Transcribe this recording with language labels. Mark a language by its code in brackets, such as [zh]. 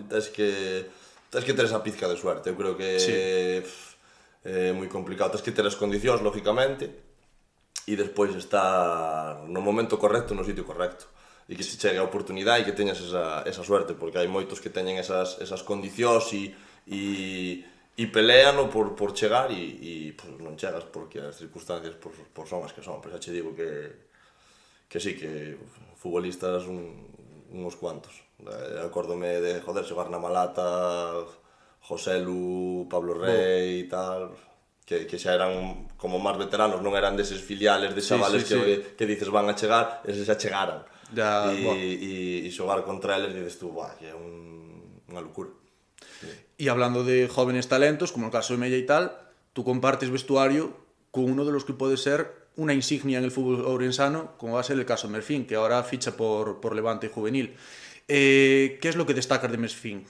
[gl] Tens que ter esa pizca de suerte, eu creo que é moi complicado. Tens que ter as condicións, lógicamente, e despois estar no momento correcto, no sitio correcto, e que se chegue a oportunidade e que teñas esa suerte, porque hai moitos que teñen esas condicións e pelean por chegar e pues, non chegas porque as circunstancias son as que son. Pero xa che digo que sí, que futbolistas uns cuantos. Acórdome de, xogar na Malata, Joselu, Pablo Rey e tal, que xa eran como máis veteranos, non eran deses filiales de chavales que dices van a chegar, eses xa chegaran. E xogar contra eles dices tú, que é unha locura. [es] Y hablando de jóvenes talentos, como el caso de Mella y tal, tú compartes vestuario con uno de los que puede ser una insignia en el fútbol ourensano, como va a ser el caso de Merfín, que ahora ficha por Levante Juvenil. ¿Qué es lo que destacas de Merfín?